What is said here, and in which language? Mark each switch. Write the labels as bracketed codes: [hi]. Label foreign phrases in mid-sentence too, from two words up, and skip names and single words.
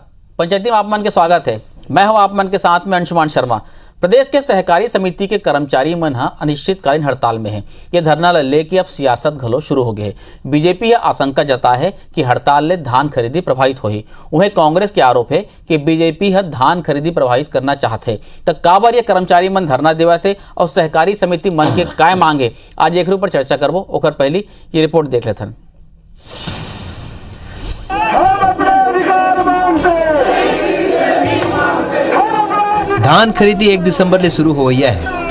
[hne] पंचायती में आप मन के स्वागत है। मैं हूं आप मन के साथ में अंशुमान शर्मा। प्रदेश के सहकारी समिति के कर्मचारी मन अनिश्चितकालीन हड़ताल में है। ये धरना लेके अब सियासत घलो शुरू हो गए। बीजेपी यह आशंका जता है कि हड़ताल ले धान खरीदी प्रभावित होही। उन्हें कांग्रेस के आरोप है कि बीजेपी यह धान खरीदी प्रभावित करना चाहते है। तब काबर ये कर्मचारी मन धरना देवाते और सहकारी समिति मन के काय मांगे, आज एक पर चर्चा करबो। ओकर पहली ये रिपोर्ट देख लेथन। धान खरीदी 1 दिसंबर ले शुरू हो गई है।